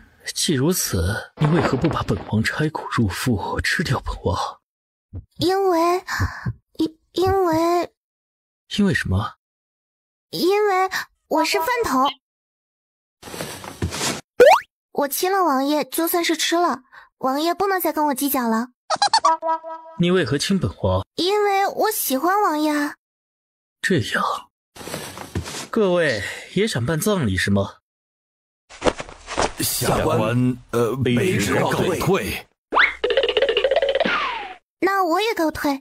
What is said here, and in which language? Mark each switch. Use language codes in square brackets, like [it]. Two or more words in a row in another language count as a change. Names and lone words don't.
[zh] 既如此，你為何不把本王拆骨入腹，吃掉本王？因為什麼？因為我是飯桶。我親了王爺，就算是吃了，王爺不能再跟我計較了。你為何親本王？因為我喜歡王爺。這樣，各位也想辦葬禮是嗎？下官卑職告退。那我也告退。